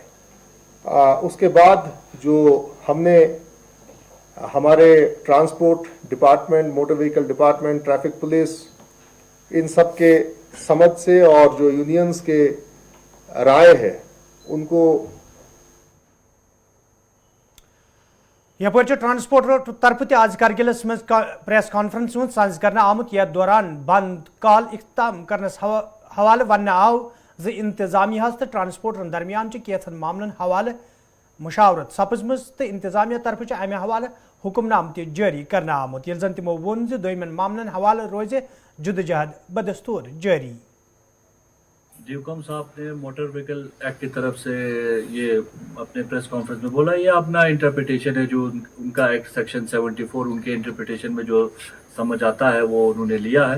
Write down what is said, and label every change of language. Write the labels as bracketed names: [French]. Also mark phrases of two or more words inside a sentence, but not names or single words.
[Hindi] उसके बाद जो हमने हमारे [English] transport department, motor vehicle department, traffic police, [Hindi] इन सब के समझ से और जो यूनियंस के राय है उनको [Kashmiri] यप ट्रांसपोर्टर तरफ आज करगिलस में [English] press conference [Kashmiri] साज कर आमुत यथ दौरान बंद काल इख्ताम करनस हवाले वन आव ज इंतजामिया तो ट्रांसपोर्टरन दरमियान कैथन मामलन हवाले मुशावरत सपजमज तो इंतजामिया तरफ अमे हवाले हुक्मनाम ति जारी करना आमुत यिल जन तिमो वोन ज दोयमन मामलन हवाले रोजे जुदजहद बदस्तूर जारी। [Hindi] ड्यूकॉम साहब ने [English] motor vehicle act [Hindi] की तरफ से ये अपने [English] press conference [Hindi] में बोला, ये अपना इंटरप्रिटेशन है, जो उनका [English] act section [Hindi] 74 उनके इंटरप्रिटेशन में जो समझ आता है वो उन्होंने लिया है।